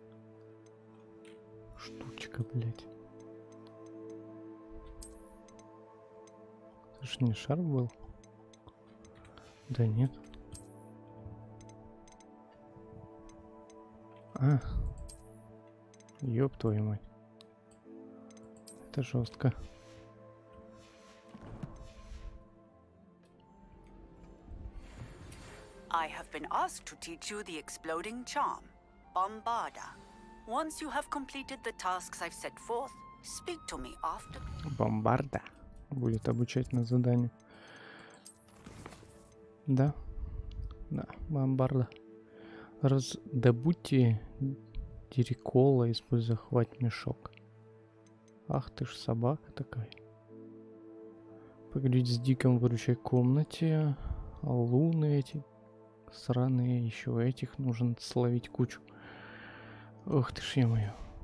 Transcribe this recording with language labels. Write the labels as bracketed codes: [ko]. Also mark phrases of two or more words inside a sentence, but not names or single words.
[ru] Штучка, блядь. Это ж не шар был? Да нет. А. Ёб твою мать. Это жестко. [en] I have been asked to teach you the exploding charm, Bombarda. Once you have completed the tasks I've set forth, speak to me after. [ru] Бомбарда будет обучать на заданию. Да. Да, бомбарда. Добудьте дирикола, используя хвать мешок. Ах ты ж собака такая. Поговорить с Диком в выручай комнате. А луны эти сраные, еще этих нужно словить кучу. Ух ты ж, ё-моё.